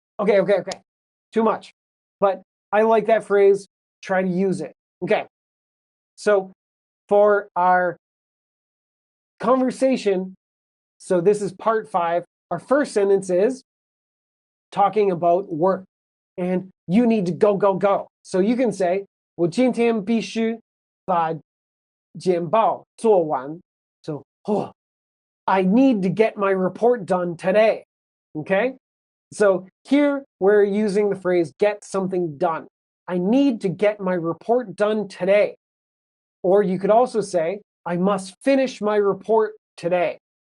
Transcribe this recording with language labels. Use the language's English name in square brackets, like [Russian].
[English] Okay. Too much. But I like that phrase. Try to use it. Okay. So for our conversation, so this is part 5. Our first sentence is talking about work. And you need to go, go, go. So you can say, [Chinese] 我今天必须把简报做完. [English] So, I need to get my report done today. Okay? So here we're using the phrase get something done. I need to get my report done today. Or you could also say, I must finish my report today.